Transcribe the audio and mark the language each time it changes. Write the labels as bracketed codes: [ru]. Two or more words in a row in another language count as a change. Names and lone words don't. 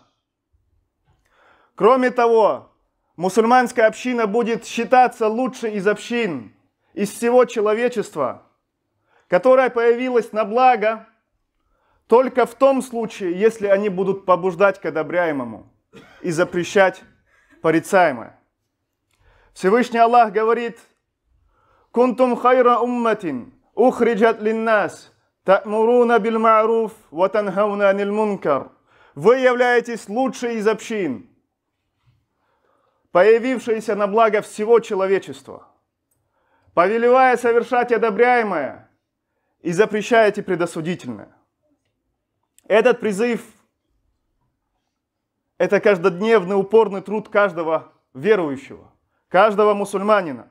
[ru] Кроме того, мусульманская община будет считаться лучшей из общин, из всего человечества, которая появилась на благо только в том случае, если они будут побуждать к одобряемому и запрещать порицаемое. Всевышний Аллах говорит: [ar] «كنتم خير أمة أخرجت للناس تأمرون بالمعروف وتنهون عن المنكر». [ru] Вы являетесь лучшей из общин, появившиеся на благо всего человечества, повелевая совершать одобряемое и запрещаете предосудительное. Этот призыв – это каждодневный упорный труд каждого верующего, каждого мусульманина.